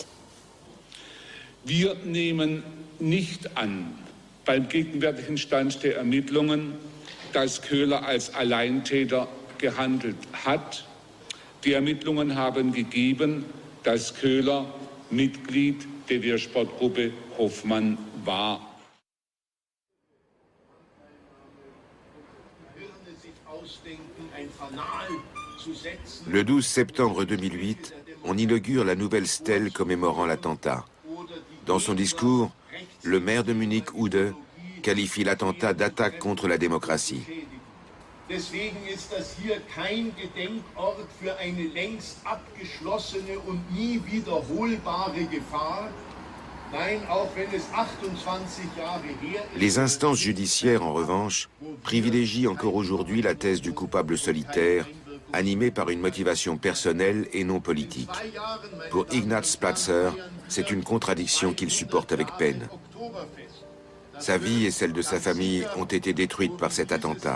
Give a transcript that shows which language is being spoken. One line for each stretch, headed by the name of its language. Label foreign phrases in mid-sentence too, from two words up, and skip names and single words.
German: Wir nehmen nicht an, beim gegenwärtigen Stand der Ermittlungen, dass Köhler als Alleintäter gehandelt hat. Die Ermittlungen haben gegeben, dass Köhler Mitglied der Wehrsportgruppe Hoffmann war.
French: Le 12 septembre 2008, on inaugure la nouvelle stèle commémorant l'attentat. Dans son discours, le maire de Munich, Ude, qualifie l'attentat d'attaque contre la démocratie.
German: Deswegen ist das hier kein Gedenkort für eine längst abgeschlossene und nie wiederholbare Gefahr. Nein, auch wenn es 28 Jahre her ist.
French: Les instances judiciaires, en revanche, privilégient encore aujourd'hui la thèse du coupable solitaire, animée par une motivation personnelle et non politique. Pour Ignaz Platzer, c'est une contradiction qu'il supporte avec peine. Sa vie et celle de sa famille ont été détruites par cet attentat.